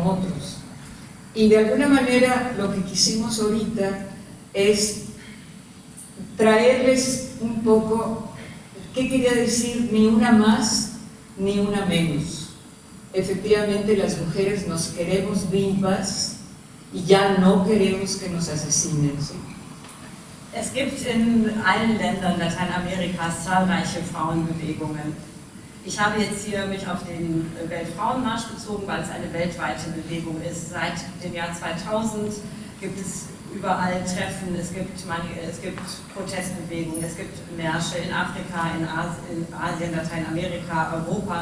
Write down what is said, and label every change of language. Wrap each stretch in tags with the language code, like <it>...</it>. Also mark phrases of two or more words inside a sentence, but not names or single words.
<es>Y de alguna manera lo que quisimos ahorita es traerles un poco, ¿qué quería decir? Ni una más, ni una menos. Efectivamente, las mujeres nos queremos vivas y ya no queremos que nos asesinen, ¿sí?</es> <de>Es gibt in allen Ländern Lateinamerikas zahlreiche Frauenbewegungen. Ich habe jetzt hier mich auf den Weltfrauenmarsch bezogen, weil es eine weltweite Bewegung ist. Seit dem Jahr 2000 gibt es überall Treffen, es gibt Protestbewegungen, es gibt Märsche in Afrika, in Asien, Lateinamerika, Europa.</de>